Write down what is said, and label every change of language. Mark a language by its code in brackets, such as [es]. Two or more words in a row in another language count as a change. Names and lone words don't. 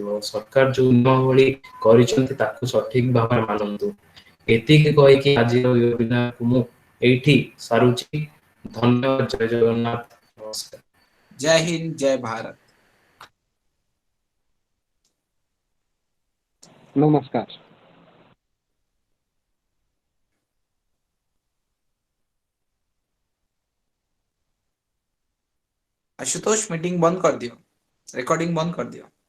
[or] ଆଉ ସରକାର ଯୋଉ ନିୟମାବଳୀ କରିଛନ୍ତି ତାକୁ ସଠିକ ଭାବରେ ମାନନ୍ତୁ। ଏତିକି କହିକି ଆଜିର ୱେବିନାରକୁ ମୁଁ ଏଇଠି ସାରୁଛି। ଧନ୍ୟବାଦ। ଜୟ ଜଗନ୍ନାଥ। ନମସ୍କାର। ଜୟ ହିନ୍ଦ ଜୟ ଭାରତ। ନମସ୍କାର। [hi] आशुतोष मीटिंग बंद कर दियो, रिकॉर्डिंग बंद कर दियो।